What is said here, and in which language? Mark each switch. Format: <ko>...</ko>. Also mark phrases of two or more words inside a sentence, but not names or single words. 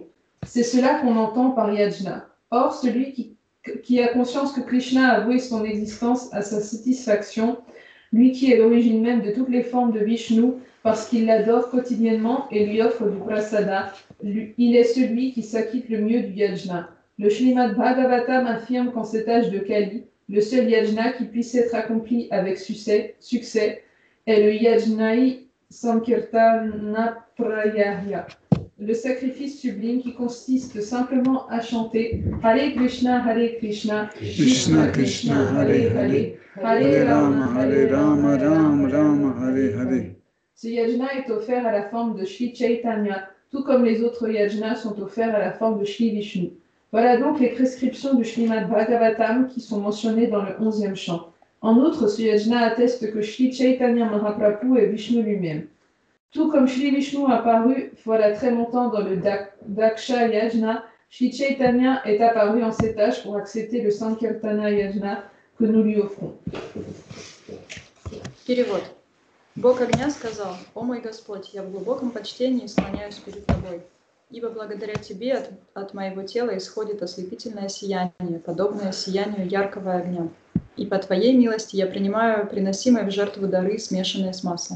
<fr>C'est cela qu'on entend par yajna. Or, celui qui a conscience que Krishna a voué son existence à sa satisfaction, lui qui est l'origine même de toutes les formes de Vishnu, parce qu'il l'adore quotidiennement et lui offre du prasada, il est celui qui s'acquitte le mieux du yajna. Le Srimad Bhagavatam affirme qu'en cet âge de Kali, le seul yajna qui puisse être accompli avec succès est le</fr> <sa>यज्ञै संकीर्तन प्रायय,</sa> <fr>le sacrifice sublime qui consiste simplement à chanter Hare Krishna,</fr> <sa>कृष्ण कृष्ण, हरे हरे, हरे राम, राम राम, हरे हरे.</sa> <fr>Ce yajna est offert à la forme de Shri Chaitanya, tout comme les autres yajnas sont offerts à la forme de Shri Vishnu. Voilà donc les prescriptions du Srimad Bhagavatam qui sont mentionnées dans le 11e chant. En outre, ce yajna atteste que Shri Chaitanya Mahaprabhu est Vishnu lui-même. Tout comme Shri Vishnu a apparu voilà très longtemps dans le Daksha Yajna, Shri Chaitanya est apparu en cet âge pour accepter le Sankirtana Yajna que nous lui offrons.</fr> <ru>Перевод. Бог огня сказал: «О мой Господь, я в глубоком почтении склоняюсь перед Тобой, ибо благодаря Тебе от моего тела исходит ослепительное сияние, подобное сиянию яркого огня. И по Твоей милости я принимаю приносимые в жертву дары, смешанные с маслом».</ru>